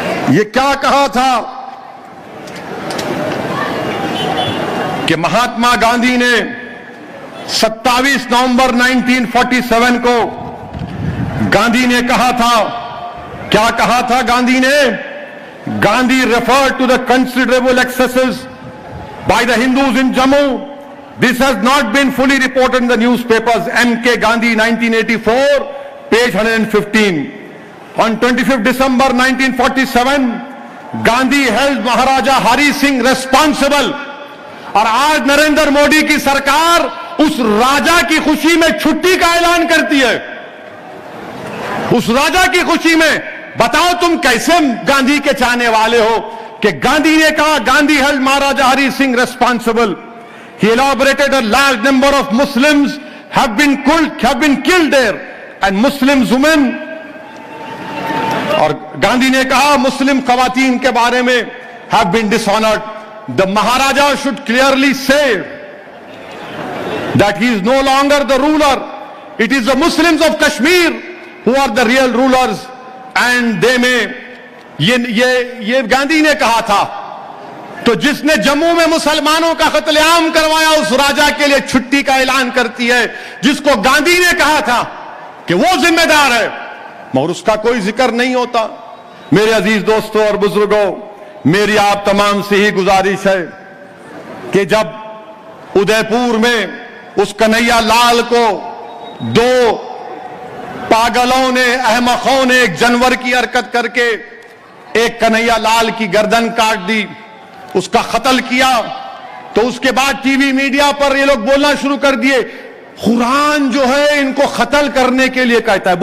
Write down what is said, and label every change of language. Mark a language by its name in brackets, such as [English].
[Hindi] ये क्या कहा था कि महात्मा गांधी ने 27 नवंबर 1947 को गांधी ने कहा था, क्या कहा था गांधी ने? [English] Gandhi referred to the considerable excesses by the Hindus in Jammu. This has not been fully reported in the newspapers. M.K. Gandhi, 1984, page 115. On 25th December 1947, Gandhi held Maharaja Hari Singh responsible. [Hindi] और आज नरेंद्र मोदी की सरकार उस राजा की खुशी में छुट्टी का ऐलान करती है। उस राजा की खुशी में बताओ तुम कैसे गांधी के चाहने वाले हो कि गांधी ने कहा, Gandhi [English] held Maharaja Hari Singh responsible, he elaborated a large number of Muslims have been killed there and Muslim women, [Hindi] और गांधी ने कहा मुस्लिम खवातीन के बारे में [English] have been dishonored. The Maharaja should clearly say that he is no longer the ruler. It is the Muslims of Kashmir who are the real rulers and they may, [Hindi] ये गांधी ने कहा था। तो जिसने जम्मू में मुसलमानों का कत्लेआम करवाया उस राजा के लिए छुट्टी का ऐलान करती है, जिसको गांधी ने कहा था कि वो जिम्मेदार है, मगर उसका कोई जिक्र नहीं होता। मेरे अजीज दोस्तों और बुजुर्गों, मेरी आप तमाम से ही गुजारिश है कि जब उदयपुर में उस कन्हैया लाल को दो पागलों ने, अहमकों ने एक जानवर की हरकत करके एक कन्हैया लाल की गर्दन काट दी, उसका कत्ल किया, तो उसके बाद टीवी मीडिया पर ये लोग बोलना शुरू कर दिए, कुरान जो है इनको कत्ल करने के लिए कहता है।